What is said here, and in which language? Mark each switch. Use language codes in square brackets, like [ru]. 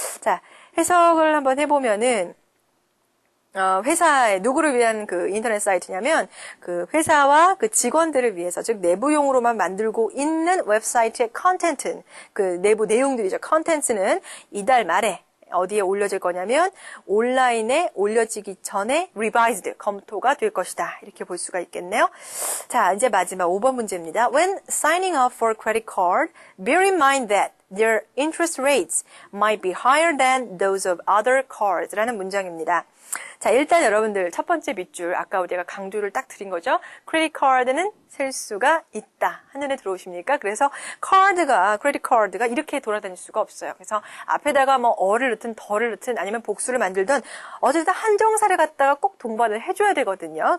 [ko] 자, 해석을 한번 해보면은, 회사에 누구를 위한 그 인터넷 사이트냐면, 그 회사와 그 직원들을 위해서, 즉 내부용으로만 만들고 있는 웹사이트의 컨텐츠, 그 내부 내용들이죠. 컨텐츠는 이달 말에 어디에 올려질 거냐면 온라인에 올려지기 전에 revised, 검토가 될 것이다. 이렇게 볼 수가 있겠네요. 자, 이제 마지막 5번 문제입니다. [en] When signing up for a credit card, bear in mind that their interest rates might be higher than those of other cards [ko] 라는 문장입니다. 자, 일단 여러분들 첫 번째 밑줄, 아까 우리가 강조를 딱 드린 거죠. 크레딧 카드는 셀 수가 있다. 한눈에 들어오십니까? 그래서 크레딧 카드가 이렇게 돌아다닐 수가 없어요. 그래서 앞에다가 뭐 어를 넣든 덜을 넣든 아니면 복수를 만들든 어쨌든 한정사를 갖다가 꼭 동반을 해줘야 되거든요.